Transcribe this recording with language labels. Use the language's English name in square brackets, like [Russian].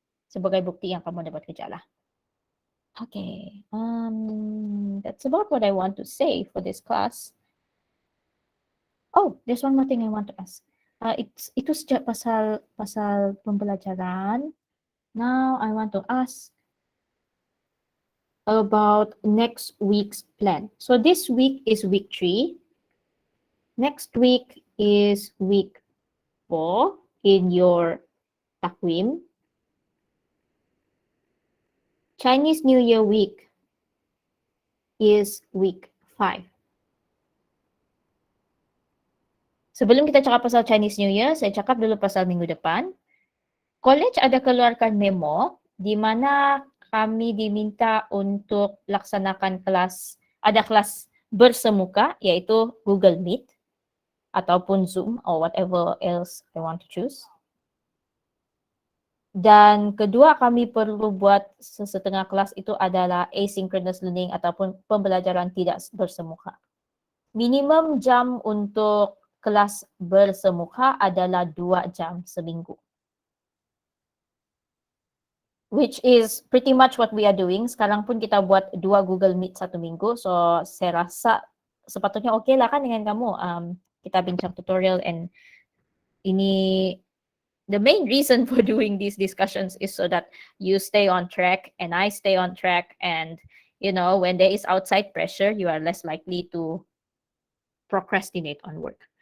[Malay] Sebagai bukti yang kamu dapat kerja lah. [English] Okay, that's about what I want to say for this class. Oh, there's one more thing I want to ask. [Malay] Itu sejak pasal pembelajaran. [English] Now I want to ask about next week's plan. So this week is week 3. Next week is week 4 in your takwim. Chinese New Year week is week 5. [Malay] Sebelum kita cakap pasal Chinese New Year, saya cakap dulu pasal minggu depan. College ada keluarkan memo di mana kami diminta untuk laksanakan ada kelas bersemuka, yaitu Google Meet ataupun Zoom [English] or whatever else I want to choose. [Malay] Dan kedua kami perlu buat setengah kelas itu adalah asynchronous learning ataupun pembelajaran tidak bersemuka. Minimum jam untuk kelas bersemuka adalah 2 jam seminggu. [English] Which is pretty much what we are doing. [Malay] Sekarang pun kita buat 2 Google Meet satu minggu. So, saya rasa sepatutnya okay lah kan dengan kamu. Kita bincang tutorial and ini, [English] the main reason for doing these discussions is so that you stay on track and I stay on track. And, you know, when there is outside pressure, you are less likely to procrastinate on work.